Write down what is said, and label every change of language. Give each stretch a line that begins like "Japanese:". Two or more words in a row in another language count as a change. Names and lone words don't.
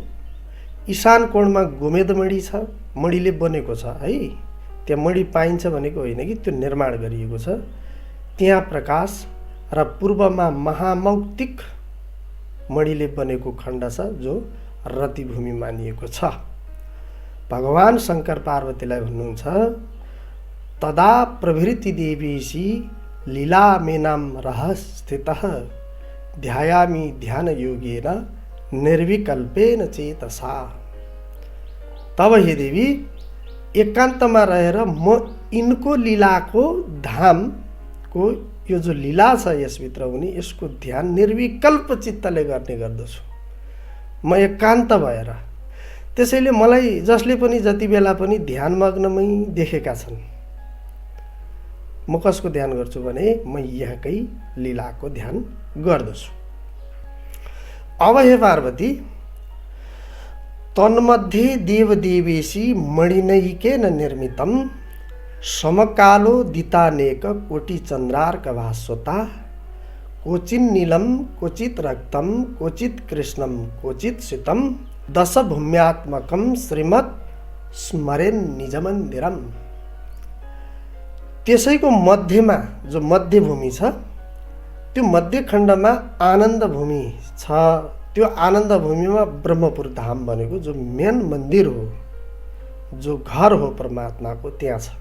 Nepali: ईशान कोणमा गोमेदमणि छ, मणिले बनेको छ है, त्यहाँ मणि पाइन्छ भनेको होइन कि त्यो निर्माण गरिएको छ, त्यहाँ प्रकाश। र पूर्वमा महामौक्तिक मणिले बनेको खण्ड छ जो रतिभूमि मानिएको छ। भगवान शङ्कर पार्वतीलाई भन्नुहुन्छ
Sanskrit: तदा प्रभृति देवीसी लीला मेनाम रहस्थितः ध्यायामि ध्यान योगेन निर्विकल्पेन चेतसा।
Nepali: तब हे देवी एकान्तमा रहेर म यिनको लीलाको धामको यो जो लीला छ यसभित्र हुने यसको ध्यान निर्विकल्प चित्तले गर्ने गर्दछु म एकान्त भएर। त्यसैले मलाई जसले पनि जति बेला पनि ध्यानमग्नमै देखेका छन् म कसको ध्यान गर्छु भने म यहाँकै लीलाको ध्यान गर्दछु। अब हे पार्वती
Sanskrit: तन्मध्ये देवदेवेशी मणिनैकेन निर्मितं समकालो दितानेक कोटि चन्द्रार्क भास्वता क्वचिन् नीलं क्वचित् रक्तं क्वचित् कृष्णं क्वचित् शीतं दशभूम्यात्मकं श्रीमत् स्मरेन् निजमन्दिरम।
Nepali: त्यसैको मध्यमा जो मध्यभूमि छ त्यो मध्य खण्डमा आनन्द भूमि छ। त्यो आनन्द भूमिमा ब्रह्मपुर धाम भनेको जो मेन मन्दिर हो, जो घर हो परमात्माको, त्यहाँ छ।